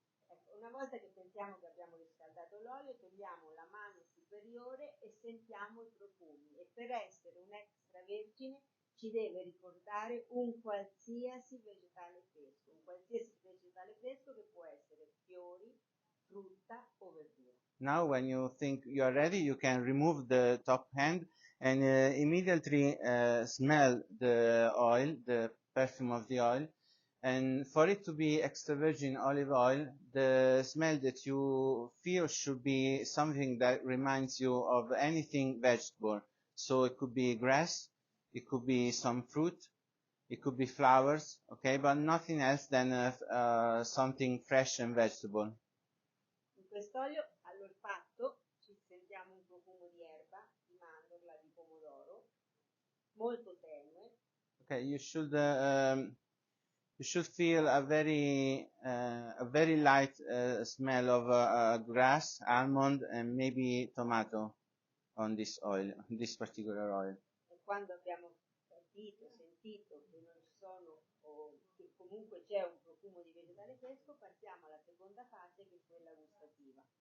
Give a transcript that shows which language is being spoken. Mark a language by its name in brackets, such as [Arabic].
[Italian] Ecco, una volta che pensiamo che abbiamo riscaldato l'olio, togliamo la mano superiore e sentiamo i profumi, e per essere un extravergine ci deve ricordare un qualsiasi vegetale fresco che può essere fiori, frutta o verdura. [English] Now when you think you are ready, you can remove the top hand and immediately smell the oil, the perfume of the oil. And for it to be extra virgin olive oil, the smell that you feel should be something that reminds you of anything vegetable. So it could be grass, it could be some fruit, it could be flowers, okay, but nothing else than something fresh and vegetable. [Italian] In quest'olio all'olfatto ci sentiamo un profumo di erba, di mandorla, di pomodoro, molto tenue. [English] Okay, you should feel a very light smell of grass, almond, and maybe tomato on this oil, this particular oil. [Italian] E quando abbiamo sentito che non ci sono, o che comunque c'è un profumo di vegetale fresco, passiamo alla seconda fase, che è quella gustativa.